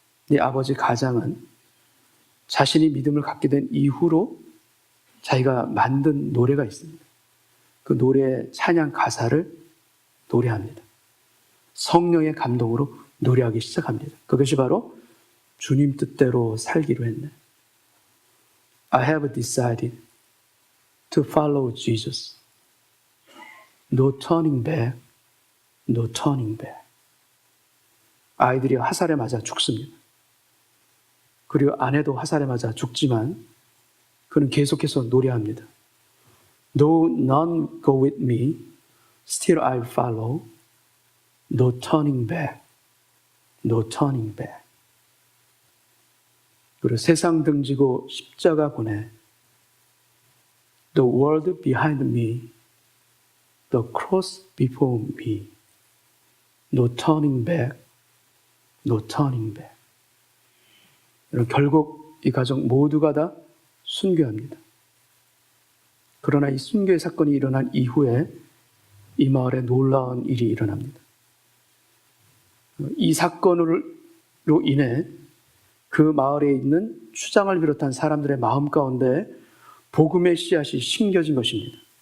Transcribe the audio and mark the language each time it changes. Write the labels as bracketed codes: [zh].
[ko] 이 아버지 가장은 자신이 믿음을 갖게 된 이후로 자기가 만든 노래가 있습니다. 그 노래의 찬양 가사를 노래합니다. 성령의 감동으로 노래하기 시작합니다. 그것이 바로 주님 뜻대로 살기로 했네. [en] I have decided to follow Jesus. No turning back, no turning back. [ko] 아이들이 화살에 맞아 죽습니다. 그리고 아내도 화살에 맞아 죽지만 그는 계속해서 노래합니다. [en] Though none go with me, still I follow. No turning back, no turning back. [ko] 그리고 세상 등지고 십자가 보내. [en] The world behind me, the cross before me. No turning back, no turning back. [ko] 결국 이 가족 모두가 다 순교합니다. 그러나 이 순교의 사건이 일어난 이후에 이 마을에 놀라운 일이 일어납니다. 이 사건으로 인해 그 마을에 있는 추장을 비롯한 사람들의 마음 가운데 복음의 씨앗이 심겨진 것입니다.